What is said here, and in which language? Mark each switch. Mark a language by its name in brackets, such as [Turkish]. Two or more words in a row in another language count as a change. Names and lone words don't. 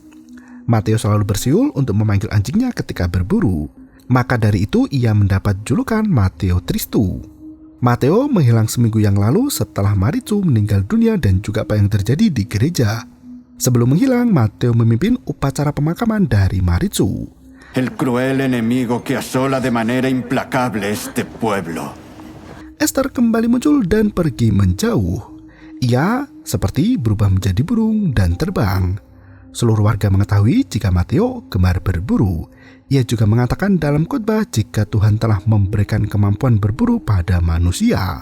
[Indonesian] Matteo selalu bersiul untuk memanggil anjingnya ketika berburu. Maka dari itu, ia mendapat julukan Matteo Tristu. Matteo menghilang seminggu yang lalu setelah Maricu meninggal dunia dan juga apa yang terjadi di gereja. Sebelum menghilang, Matteo memimpin upacara pemakaman dari Maricu. [Spanish] El cruel enemigo que asola de manera implacable este pueblo. [Indonesian] Esther kembali muncul dan pergi menjauh. Ia seperti berubah menjadi burung dan terbang. Seluruh warga mengetahui jika Matteo gemar berburu. Ia juga mengatakan dalam khotbah jika Tuhan telah memberikan kemampuan berburu pada manusia.